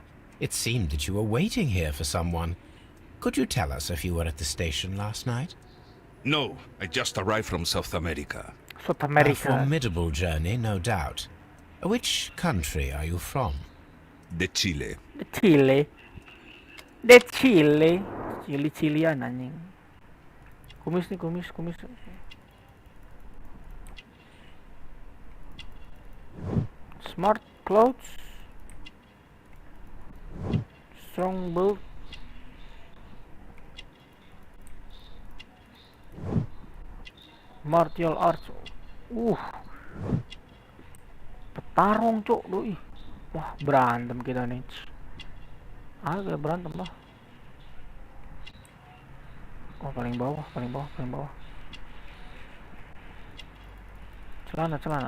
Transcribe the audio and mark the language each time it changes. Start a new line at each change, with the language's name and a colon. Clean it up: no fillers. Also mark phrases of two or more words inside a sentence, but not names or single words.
English: It seemed that you were waiting here for someone. Could you tell us if you were at the station last night? No, I just arrived from South America. South A America. formidable journey, no doubt. Which country are you from?
Spanish: De Chile.
English: The Chile. The Chile.
Indonesian: Chili-Chilian anjing. Kumis nih, kumis.
English: Smart clothes. Strong build. Martial arts.
Indonesian: Petarung, Cok, doi. Wah, berantem kita nih. Agak berantem lah. Oh, paling bawah, paling bawah, paling bawah. Celana, celana.